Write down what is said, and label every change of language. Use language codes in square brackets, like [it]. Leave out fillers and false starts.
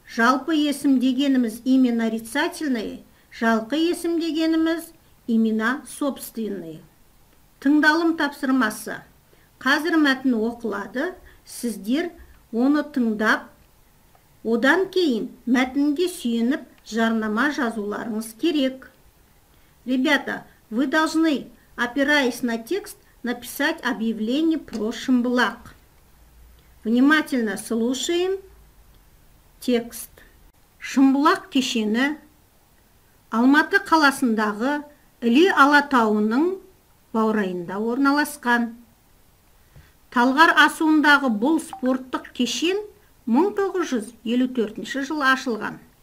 [kk] Жалпы есім дегеніміз имя нарицательное, жалпы есім дегеніміз имена собственные. Тыңдалым тапсырмасы. Қазір мәтін оқылады, сіздер оны тыңдап, одан кейін мәтінге сүйеніп жарнама жазуларыңыз керек. [ru] Ребята, вы должны, опираясь на текст, написать объявление про Шымбұлақ. Внимательно слушаем текст. [kk] Шымбұлақ кешені Алматы қаласындағы Іле алатауының баурайында орналасқан. Талғар асуындағы бұл спорттық кешен 1954 жылы ашылған.